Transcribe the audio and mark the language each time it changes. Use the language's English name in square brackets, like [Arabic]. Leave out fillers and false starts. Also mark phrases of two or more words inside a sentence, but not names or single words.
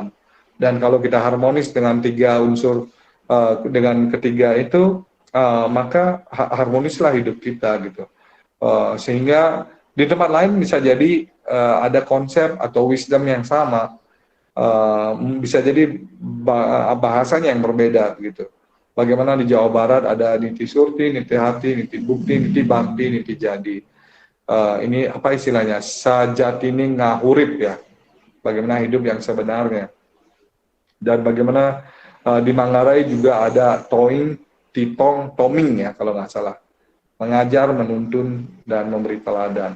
[Indonesian] Dan kalau kita harmonis dengan 3 unsur, dengan ketiga itu, maka harmonislah hidup kita gitu. Sehingga di tempat lain bisa jadi ada konsep atau wisdom yang sama, bisa jadi bahasanya yang berbeda gitu. Bagaimana di Jawa Barat ada [Sundanese] niti surti, niti hati, niti bukti, niti bakti, niti jadi. [Indonesian] Ini apa istilahnya? [Sundanese] Sajatini ngahurip [Indonesian] ya. Bagaimana hidup yang sebenarnya. Dan bagaimana di Manggarai juga ada [Manggarai] toing, titong, toming [Indonesian] ya kalau nggak salah. Mengajar, menuntun, dan memberi teladan.